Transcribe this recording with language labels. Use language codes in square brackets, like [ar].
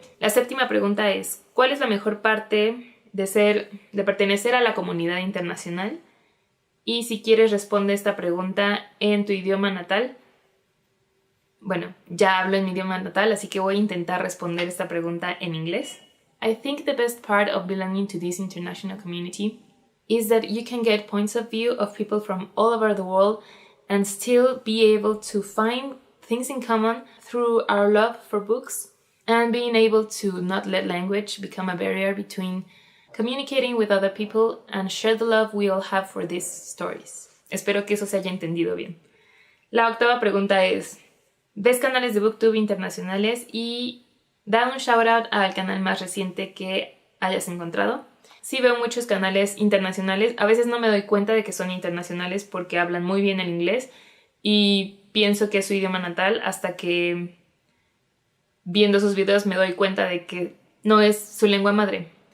[es] La séptima pregunta es, ¿cuál es la mejor parte de pertenecer a la comunidad internacional? Y si quieres, responde esta pregunta en tu idioma natal. Bueno, ya hablo en mi idioma natal, así que voy a intentar responder esta pregunta en inglés. [en] I think the best part of belonging to this international community is that you can get points of view of people from all over the world and still be able to find things in common through our love for books and being able to not let language become a barrier between communicating with other people and share the love we all have for these stories. [es] Espero que eso se haya entendido bien. La octava pregunta es, ¿ves canales de booktube internacionales? Y da un shout out al canal más reciente que hayas encontrado. Sí veo muchos canales internacionales, a veces no me doy cuenta de que son internacionales porque hablan muy bien el inglés y pienso que es su idioma natal hasta que viendo sus videos me doy cuenta de que no es su lengua madre.